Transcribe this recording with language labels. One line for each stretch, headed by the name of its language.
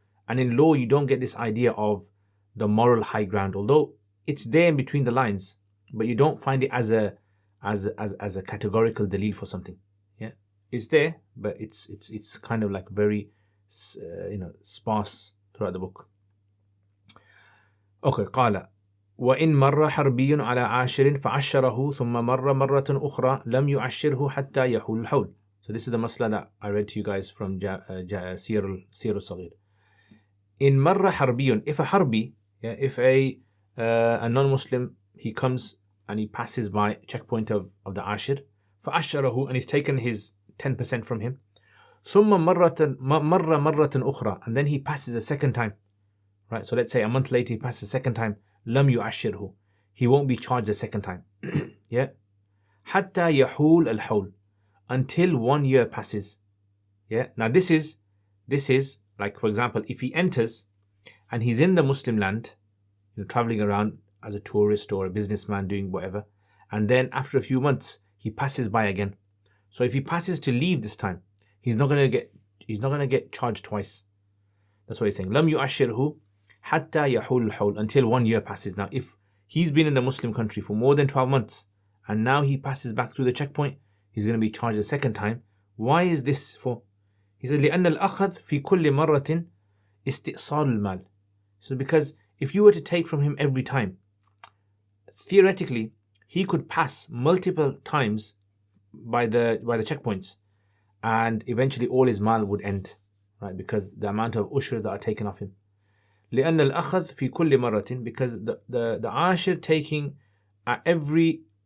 English: And in law, you don't get this idea of the moral high ground, although it's there in between the lines, but you don't find it as a categorical dalil for something. Yeah, it's there, but it's kind of very sparse throughout the book.
Arabic: Okay, قال وإن مر حربي على عاشر فعشره ثم مر مرة أخرى لم يعشره حتى يحول الحول.
English: So this is the masla that I read to you guys from Siyar al-Saghir. In marra harbiyun, if a harbi, if a non-Muslim, he comes and he passes by checkpoint of the ashir,
Arabic: فَأَشَّرَهُ,
English: and he's taken his 10% from him,
Arabic: ثُمَّ مَرَّ مَرَّةً أُخْرى,
English: and then he passes a second time, right? So let's say a month later he passes a second time,
Arabic: لَمْ يُعَشِّرْهُ,
English: he won't be charged a second time. Yeah,
Arabic: حَتَّى يَحُولَ الْحَوْلِ,
English: until 1 year passes. Yeah. Now this is for example, if he enters and he's in the Muslim land, traveling around as a tourist or a businessman doing whatever, and then after a few months he passes by again. So if he passes to leave this time, he's not gonna get charged twice. That's what he's saying.
Arabic: لم يؤشره حتى يحول الحول,
English: until 1 year passes. Now if he's been in the Muslim country for more than 12 months and now he passes back through the checkpoint, he's going to be charged a second time. Why is this for? He said,
Arabic: لأن الأخذ في كل مرة استئصال المال.
English: So because if you were to take from him every time, theoretically, he could pass multiple times by the checkpoints, and eventually all his mal would end, right? Because the amount of ushr that are taken off him.
Arabic: لأن الأخذ في كل مرة,
English: because the ashir taking at every